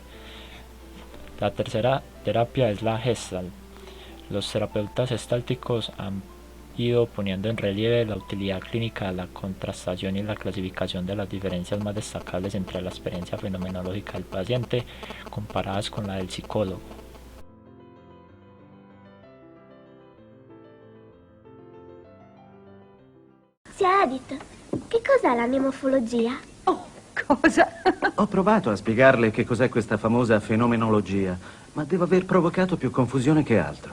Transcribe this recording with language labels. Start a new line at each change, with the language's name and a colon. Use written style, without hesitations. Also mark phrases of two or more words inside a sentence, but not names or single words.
Spanish: La tercera terapia es la Gestalt. Los terapeutas gestálticos han ido poniendo en relieve la utilidad clínica de la contrastación y la clasificación de las diferencias más destacables entre la experiencia fenomenológica del paciente comparadas con la del psicólogo.
Italian: Zia Edith, che cos'è la mnemofologia? Oh, cosa? Ho provato a spiegarle che cos'è questa famosa fenomenologia, ma devo aver provocato più confusione che altro.